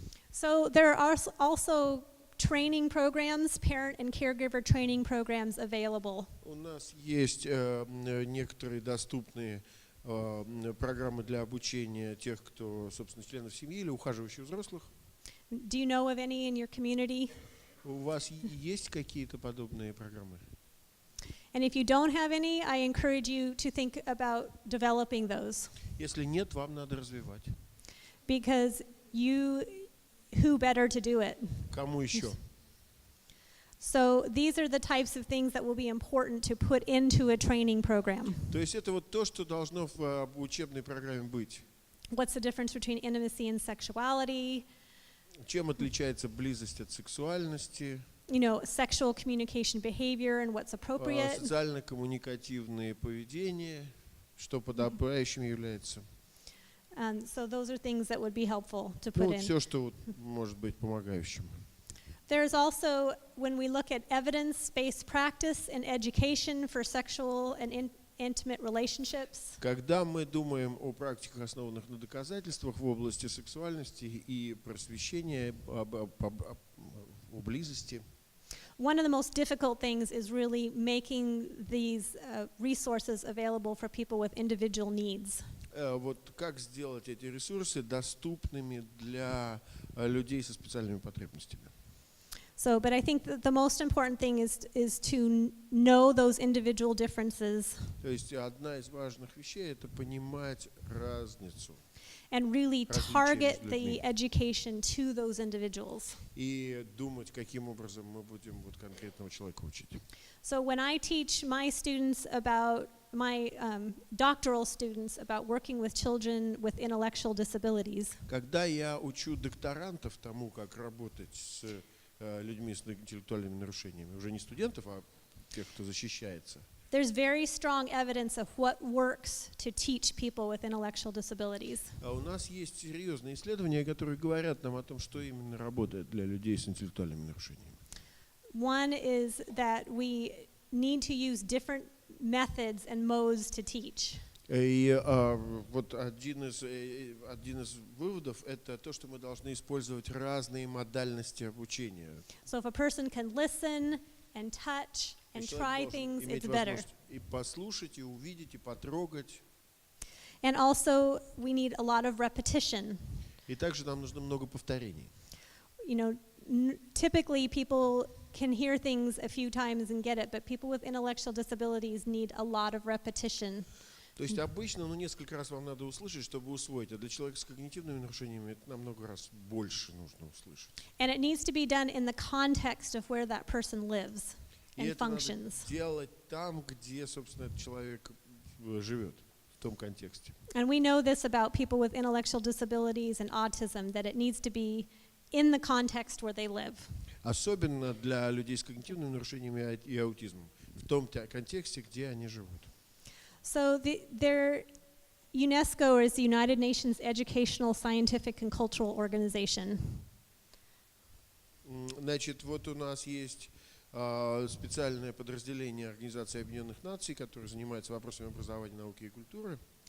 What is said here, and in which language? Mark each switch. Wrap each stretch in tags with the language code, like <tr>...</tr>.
<en>So there are also training programs, parent and caregiver training programs available.</en> <ru>У нас есть некоторые доступные программы для обучения тех, кто, собственно, членов семьи или ухаживающих взрослых.</ru> <en>Do you know of any in your community?</en> <ru>У вас есть какие-то подобные программы?</ru> <en>And if you don't have any, I encourage you to think about developing those.</en> <ru>Если нет, вам надо развивать.</ru> <en>Because who better to do it?</en> <ru>Кому еще?</ru> <en>So these are the types of things that will be important to put into a training program.</en> <ru>То есть это вот то, что должно в учебной программе быть.</ru> <en>What's the difference between intimacy and sexuality?</en> <ru>Чем отличается близость от сексуальности?</ru> <en>You know, sexual communication behavior and what's appropriate.</en> <ru>Социально-коммуникативное поведение, что подобающим является.</ru> <en>So those are things that would be helpful to put in.</en> <ru>Все, что может быть помогающим.</ru> <en>There's also, when we look at evidence-based practice and education for sexual and intimate relationships.</en> <ru>Когда мы думаем о практиках, основанных на доказательствах в области сексуальности и просвещения о близости.</ru> <en>One of the most difficult things is really making these resources available for people with individual needs.</en> <ru>Вот как сделать эти ресурсы доступными для людей со специальными потребностями?</ru> <en>So, but I think that the most important thing is to know those individual differences.</en> <ru>То есть одна из важных вещей — это понимать разницу.</ru> <en>And really</en> <ru>Различия</ru> <en>target</en> <ru>между</ru> <en>the</en> <ru>людьми.</ru> <en>education to those individuals.</en> <ru>И думать, каким образом мы будем вот конкретного человека учить.</ru> <en>So when I teach my students about, my doctoral students about working with children with intellectual disabilities,</en> <ru>Когда я учу докторантов тому, как работать с людьми с интеллектуальными нарушениями, уже не студентов, а тех, кто защищается,</ru> <en>there's very strong evidence of what works to teach people with intellectual disabilities.</en> <ru>а у нас есть серьезные исследования, которые говорят нам о том, что именно работает для людей с интеллектуальными нарушениями.</ru> <en>One is that we need to use different methods and modes to teach.</en> <ru>И вот один из выводов — это то, что мы должны использовать разные модальности обучения.</ru> <en>So if a person can listen and touch and try things, it's better.</en> <ru>И послушать, и увидеть, и потрогать.</ru> <en>And also, we need a lot of repetition.</en> <ru>И также нам нужно много повторений.</ru> <en>You know, typically people can hear things a few times and get it, but people with intellectual disabilities need a lot of repetition.</en> <ru>То есть обычно, несколько раз вам надо услышать, чтобы усвоить, а для человека с когнитивными нарушениями это намного раз больше нужно услышать.</ru> <en>And it needs to be done in the context of where that person lives</en> <ru>И</ru> <en>and</en> <ru>это надо</ru> <en>functions.</en> <ru>делать там, где, собственно, этот человек живет, в том контексте.</ru> <en>And we know this about people with intellectual disabilities and autism, that it needs to be in the context where they live.</en> <ru>Особенно для людей с когнитивными нарушениями и аутизмом, в том контексте, где они живут.</ru> <en>So their UNESCO is the United Nations Educational, Scientific and Cultural Organization.</en> <ru>Значит, вот у нас есть специальное подразделение Организации Объединенных Наций, которое занимается вопросами образования, науки и культуры.</ru>